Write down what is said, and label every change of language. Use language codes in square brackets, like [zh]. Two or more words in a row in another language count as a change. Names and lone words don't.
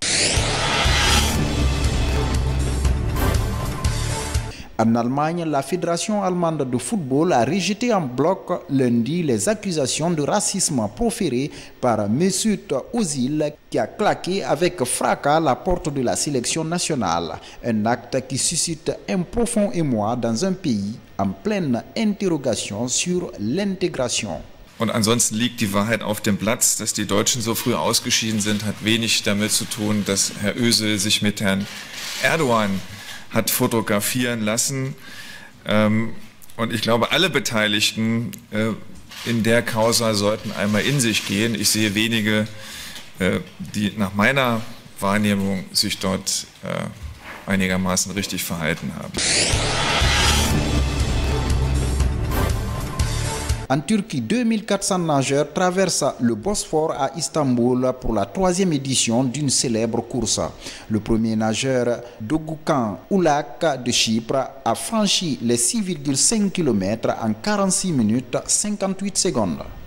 [fr] En Allemagne, la Fédération allemande de football a rejeté en bloc lundi les accusations de racisme proférées par Mesut Özil qui a claqué avec fracas la porte de la sélection nationale. Un acte qui suscite un profond émoi dans un pays en pleine interrogation sur l'intégration. [de] Und ansonsten liegt die Wahrheit auf dem Platz. Dass die Deutschen so früh ausgeschieden sind, hat wenig damit zu tun, dass Herr Özil sich mit Herrn Erdogan hat fotografieren lassen. Und ich glaube, alle Beteiligten in der Causa sollten einmal in sich gehen. Ich sehe wenige, die nach meiner Wahrnehmung sich dort einigermaßen richtig verhalten haben. [fr] En Turquie, 2400 nageurs traversent le Bosphore à Istanbul pour la 3e édition d'une célèbre course. Le premier nageur, Dogukan Ulak de Chypre, a franchi les 6,5 km en 46 minutes 58 secondes.